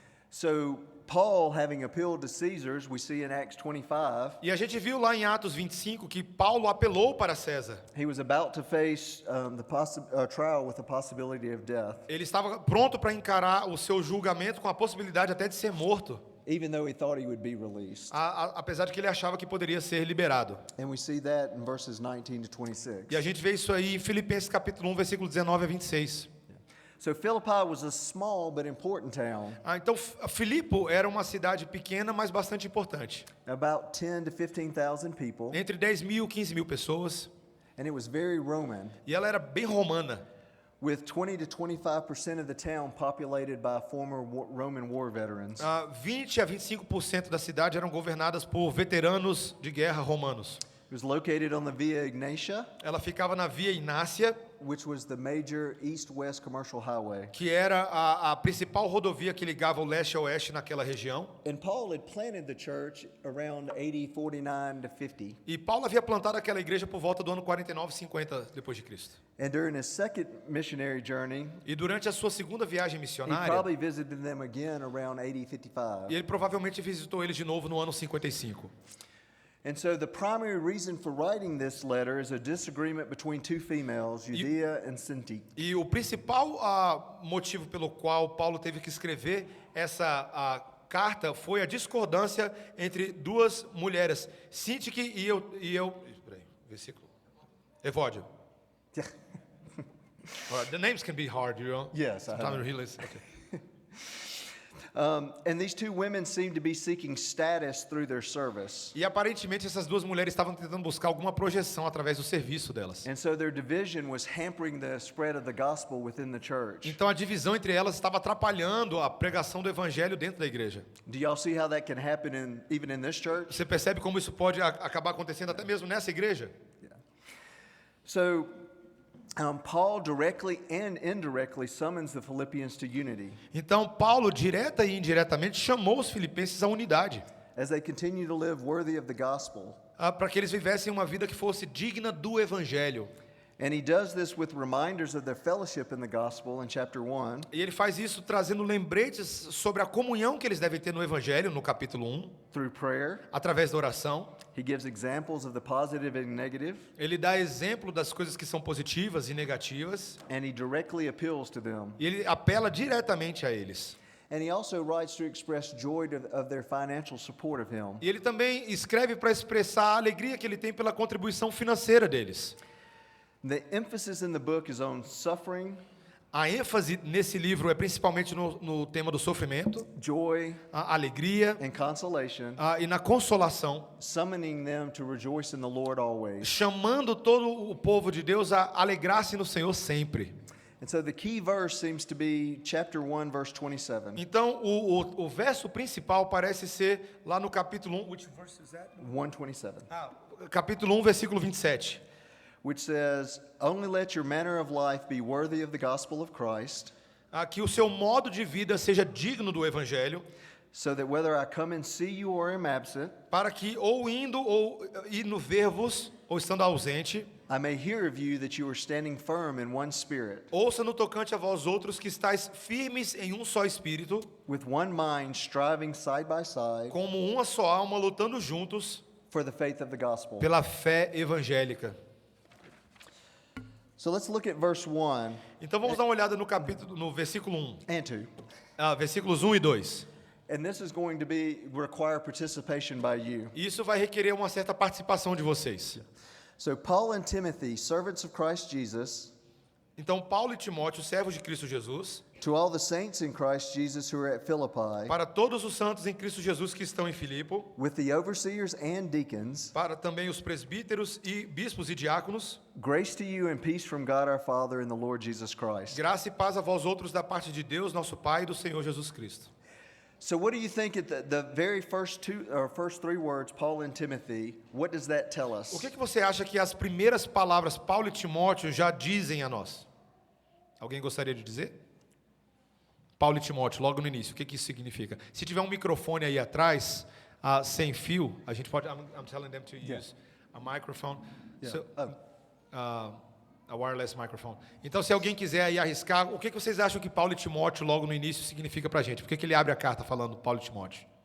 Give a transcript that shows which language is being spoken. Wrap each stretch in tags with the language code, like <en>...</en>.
<en>So Paul, having appealed to Caesars, we see in Acts 25,</en> <pt>E a gente viu lá em Atos 25 que Paulo apelou para César.</pt> <en>he was about to face trial with the possibility of death,</en> <pt>Ele estava pronto para encarar o seu julgamento com a possibilidade até de ser morto,</pt> <en>even though he thought he would be released.</en> <pt>apesar de que ele achava que poderia ser liberado.</pt> <en>And we see that in verses 19 to 26.</en> <pt>E a gente vê isso aí em Filipenses capítulo 1, versículo 19 a 26.</pt> <en>So Philippi was a small but important town,</en> <pt>Então, Filipo era uma cidade pequena, mas bastante importante.</pt> <en>about 10 to 15,000 people,</en> <pt>Entre 10 mil e 15 mil pessoas.</pt> <en>and it was very Roman,</en> <pt>E ela era bem romana.</pt> <en>with 20 to 25% of the town populated by former Roman war veterans.</en> <pt>20 a 25% da cidade eram governadas por veteranos de guerra romanos.</pt> <en>It was located on the Via Ignatia,</en> <pt>Ela ficava na Via Inácia,</pt> <en>which was the major east-west commercial highway.</en> <pt>que era a principal rodovia que ligava o leste a oeste naquela região.</pt> <en>And Paul had planted the church around AD 49 to 50.</en> <pt>E Paulo havia plantado aquela igreja por volta do ano 49, 50 depois de Cristo.</pt> <en>And during his second missionary journey,</en> <pt>E durante a sua segunda viagem</pt> <en>he</en> <pt>missionária,</pt> <en>probably visited them again around AD 55.</en> <pt>e ele provavelmente visitou eles de novo no ano 55.</pt> <en>And so the primary reason for writing this letter is a disagreement between two females, Judea and Syntyche.</en> <pt>E o principal motivo pelo qual Paulo teve que escrever essa carta foi a discordância entre duas mulheres, Sintique e eu. Peraí, versículo. Evódia.</pt> <en>The names can be hard, you know. Yes, I Sometimes know. really is. Okay. And these two women seem to be seeking status through their service.</en> <pt>E aparentemente essas duas mulheres estavam tentando buscar alguma projeção através do serviço delas.</pt> <en>And so their division was hampering the spread of the gospel within the church.</en> <pt>Então a divisão entre elas estava atrapalhando a pregação do evangelho dentro da igreja.</pt> <en>Do y'all see how that can happen even in this church?</en> <pt>Você percebe como isso pode acabar acontecendo até mesmo nessa igreja?</pt> <en>So Paul directly and indirectly summons the Philippians to unity</en> <pt>Então Paulo, direta e indiretamente, chamou os filipenses à unidade,</pt> <en>as they continue to live worthy of the gospel.</en> <pt>para que eles vivessem uma vida que fosse digna do evangelho.</pt> <en>And he does this with reminders of their fellowship in the gospel in chapter 1,</en> <pt>E ele faz isso trazendo lembretes sobre a comunhão que eles devem ter no evangelho, no capítulo 1,</pt> <en>through prayer.</en> <pt>através da oração.</pt> <en>He gives examples of the positive and negative,</en> <pt>Ele dá exemplo das coisas que são positivas e negativas,</pt> <en>and he directly appeals to them.</en> <pt>e ele apela diretamente a eles.</pt> <en>And he also writes to express joy of their financial support of him.</en> <pt>E ele também escreve para expressar a alegria que ele tem pela contribuição financeira deles.</pt> <en>The emphasis in the book is on suffering,</en> <pt>A ênfase nesse livro é principalmente no tema do sofrimento,</pt> <en>joy,</en> <pt>a alegria</pt> <en>and consolation,</en> <pt>e na consolação,</pt> <en>summoning them to rejoice in the Lord always.</en> <pt>chamando todo o povo de Deus a alegrar-se no Senhor sempre.</pt> <en>And so the key verse seems to be chapter 1, verse 27.</en> <pt>Então, o verso principal parece ser lá no capítulo 1.</pt> <en>Which verse is that? 127.</en> <pt>Capítulo 1, versículo 27.</pt> <en>Which says, "Only let your manner of life be worthy of the gospel of Christ,</en> <pt>Que o seu modo de vida seja digno do evangelho,</pt> <en>so that whether I come and see you or am absent,</en> <pt>para que ou indo ou indo ver-vos ou estando ausente,</pt> <en>I may hear of you that you are standing firm in one spirit,</en> <pt>ouça no tocante a vós outros que estáis firmes em um só espírito,</pt> <en>with one mind striving side by side</en> <pt>como uma só alma, lutando juntos</pt> <en>for the faith of the gospel."</en> <pt>pela fé evangélica.</pt> <en>So let's look at verse 1</en> <pt>Então vamos dar uma olhada no versículo 1.</pt> <en>and 2.</en> <pt>Versículos 1 e 2.</pt> <en>And this is going to require participation by you.</en> <pt>Isso vai requerer uma certa participação de vocês.</pt> <en>So Paul and Timothy, servants of Christ Jesus,</en> <pt>Então Paulo e Timóteo, servos de Cristo Jesus,</pt> <en>to all the saints in Christ Jesus who are at Philippi,</en> <pt>para todos os santos em Cristo Jesus que estão em Filipe,</pt> <en>with the overseers and deacons,</en> <pt>para também os presbíteros e bispos e diáconos,</pt> <en>grace to you and peace from God our Father and the Lord Jesus Christ.</en> <pt>graça e paz a vós outros da parte de Deus, nosso Pai e do Senhor Jesus Cristo.</pt> <en>So what do you think at the very first three words, Paul and Timothy, what does that tell us?</en> <pt>O que você acha que as primeiras palavras Paulo e Timóteo já dizem a nós? Alguém gostaria de dizer? Paulo e Timóteo, logo no início, o que isso significa? Se tiver um microfone aí atrás, sem fio, a gente pode.</pt> <en>I'm telling them to use a microphone. Yeah. A wireless microphone.</en> <pt>Então, se alguém quiser aí arriscar, o que vocês acham que Paulo e Timóteo logo no início significa pra gente? Por que ele abre a carta falando Paulo e Timóteo?</pt>